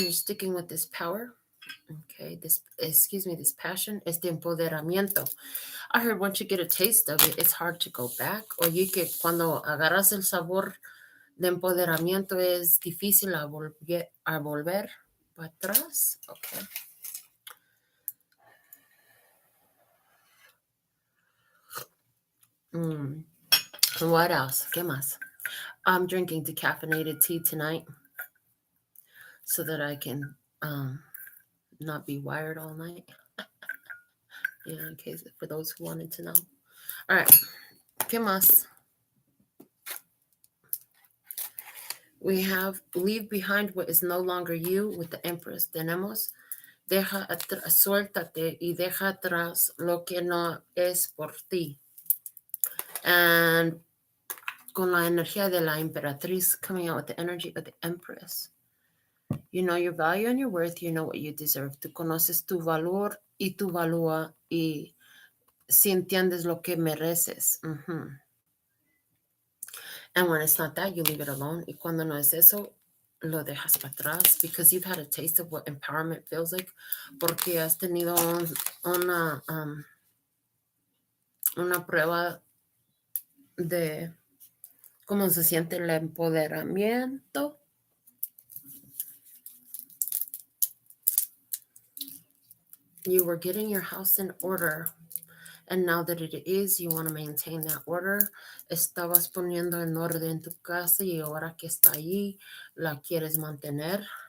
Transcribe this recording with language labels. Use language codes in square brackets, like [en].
[en] You're sticking with this power. Okay, this passion, [es] este empoderamiento. [en] I heard once you get a taste of it, it's hard to go back. [es] Oye, que cuando agarras el sabor de empoderamiento es difícil a volver para atrás. [en] Okay. What else? [es] ¿Qué más? [en] I'm drinking decaffeinated tea tonight so that I can not be wired all night. Yeah, in case for those who wanted to know. All right. [es] ¿Qué más? [en] We have leave behind what is no longer you with the Empress. [es] Tenemos suéltate y deja atrás lo que no es por ti. [en] And [es] con la energía de la emperatriz [en] coming out with the energy of the Empress. You know your value and your worth. You know what you deserve. [es] Tú conoces tu valor y tu valúa y si entiendes lo que mereces. [en] And when it's not that, you leave it alone. [es] Y cuando no es eso, lo dejas para atrás [en] because you've had a taste of what empowerment feels like. [es] Porque has tenido una prueba de cómo se siente el empoderamiento. [en] You were getting your house in order. And now that it is, you want to maintain that order. [es] Estabas poniendo en orden tu casa y ahora que está allí, la quieres mantener.